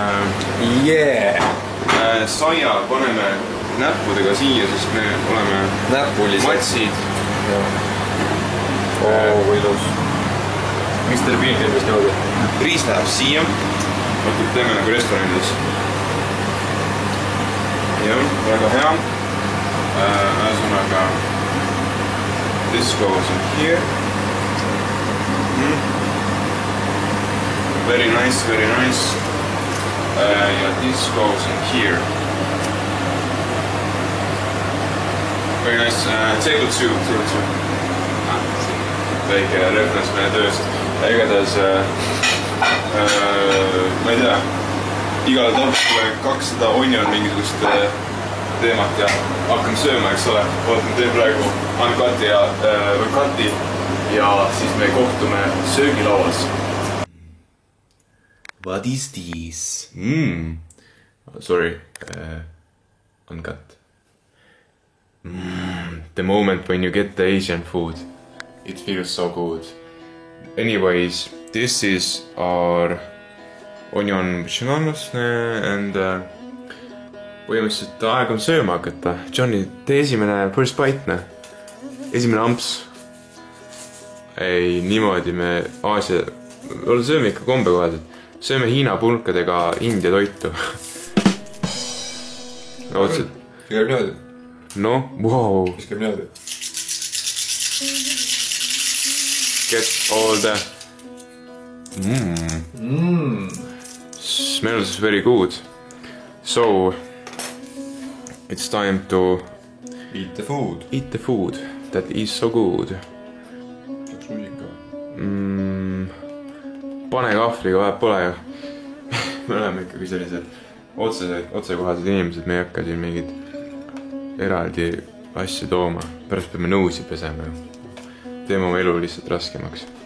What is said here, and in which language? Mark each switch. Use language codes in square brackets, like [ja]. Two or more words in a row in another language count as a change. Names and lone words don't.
[et] Saia paneme näppudega siia, sest me oleme matsid. Kui ilus. Miks teil pilt ilmest niimoodi? Riis läheb siia. Võtub teeme nagu restoranides. Jah, väga hea. [en] Ühesõnaga this goes in here. Very nice. yeah, this goes in here. Very nice. Table 2. [et] Väike reference meie tööst. Igatahes, ma ei tea, igale tapsule 200 onion mingisugust teemat ja hakkame sööma, eks ole. Ootame tee praegu uncut'i või cut'i ja siis me kohtume söögilauas. [en] What is this? Sorry, uncut. The moment when you get the Asian food, it feels so good. Anyways, this is our onion bichinanus and [et] põhimõtteliselt aeg on sööma hakata. Johnny, tee esimene [en] first bite, [et] esimene amps. Ei, niimoodi me Aasia, sööme ikka kombekohaselt. Sööme Hiina pulkadega India toitu. See käib niimoodi. [en] No, wow. [et] Mis käib niimoodi? [en] Get all the smells very good. So it's time to Eat the food. eat the food that is so good. [et] Saaks rusika. Pane kahvliga, vahet pole ju. Me oleme ikkagi sellised otsekohased inimesed, me ei hakka siin mingid eraldi asju tooma. Pärast peame nõusi pesema ju. Teeme oma elu lihtsalt raskemaks.